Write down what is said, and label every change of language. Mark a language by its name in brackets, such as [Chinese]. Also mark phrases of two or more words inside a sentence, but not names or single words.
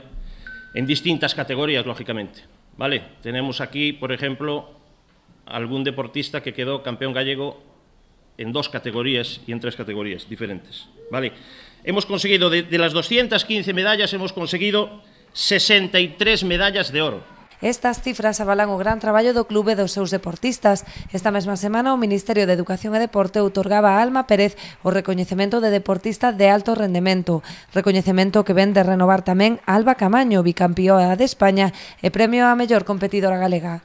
[Spanish] En distintas categorías, lógicamente, ¿vale? Tenemos aquí, por ejemplo, algún deportista que quedó campeón gallego en 2 categorías y en 3 categorías diferentes, ¿vale? Hemos conseguido, de las 215 medallas, hemos conseguido 63 medallas de oro. [Galician] Estas cifras avalan o gran traballo do clube e dos seus deportistas. Esta mesma semana o Ministerio de Educación e Deporte outorgaba a Alma Pérez o recoñecemento de deportista de alto rendemento, recoñecemento que ven de renovar tamén Alba Camaño, bicampeoa de España e premio á mellor competidora galega.